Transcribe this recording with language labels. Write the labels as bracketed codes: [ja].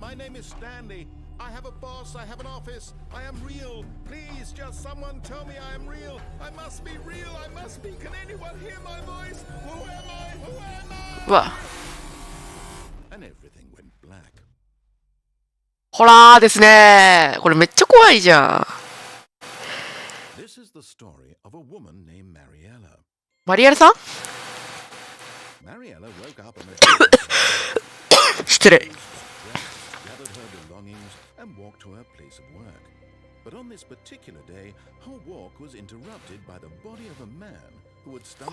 [en] My name is Stanley. I have a boss. I have an office. I am real. Please, just someone tell me I am real. I must be real. I must be. Can anyone hear my voice? Who am I? Who am I? うわ、 And everything went black. [ja] ホラーですね。これめっちゃ怖いじゃん。 [en] This is the story of a woman named Mariella. [ja] マリアルさん？ [en] Mariella woke up on a [ja] 失礼。 [en] gathered her belongings and walked to her place of work. But on this particular day, her walk was interrupted by the body of a man who had stumbled